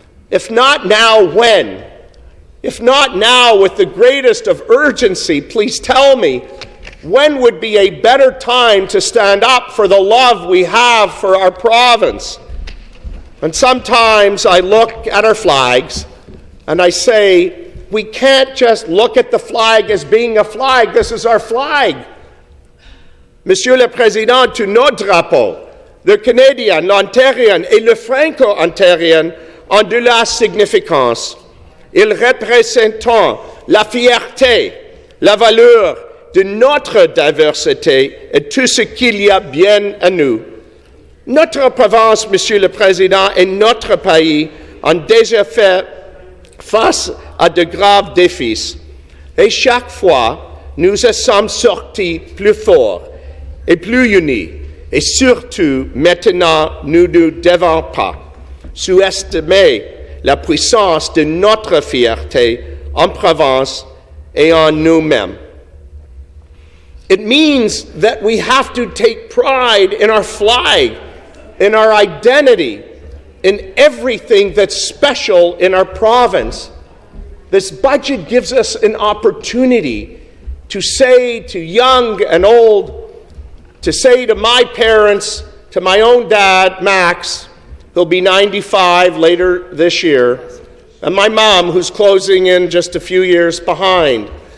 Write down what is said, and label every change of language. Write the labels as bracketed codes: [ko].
[en] If not now, when? If not now, with the greatest of urgency, please tell me, when would be a better time to stand up for the love we have for our province? And sometimes I look at our flags and I say, we can't just look at the flag as being a flag. This is our flag. [fr] Monsieur le Président, tous nos drapeaux, le Canadien, l'Ontarien et le Franco-Ontarien, ont de la significance. Ils représentent la fierté, la valeur de notre diversité et tout ce qu'il y a bien à nous. Notre province, Monsieur le Président, et notre pays ont déjà fait face à de graves défis. Et chaque fois, nous sommes sortis plus forts et plus unis. Et surtout, maintenant, nous ne devons pas sous-estimer la puissance de notre fierté en province et en nous-mêmes. [en] It means that we have to take pride in our flag, in our identity, in everything that's special in our province. This budget gives us an opportunity to say to young and old, to say to my parents, to my own dad, Max, who'll be 95 later this year, and my mom, who's closing in just a few years behind,